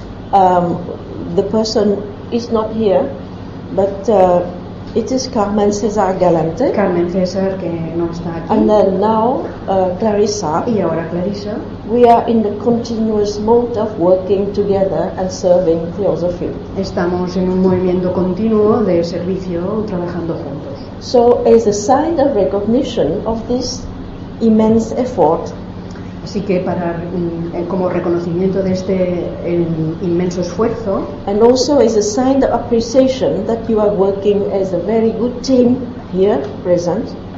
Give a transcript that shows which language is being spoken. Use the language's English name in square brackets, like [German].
[English] The person is not here, but it is Carmen César Galante. [Spanish] Carmen César, que no está aquí. [English] And then now Clarissa. [Spanish] Y ahora Clarissa. [English] We are in the continuous mode of working together and serving Theosophy. [Spanish] Estamos en un movimiento continuo de servicio, trabajando juntos. [English] So as a sign of recognition of this immense effort. [Spanish] Así que para como reconocimiento de este inmenso esfuerzo. [English] And also as a sign of appreciation that you are working as a very good team here present.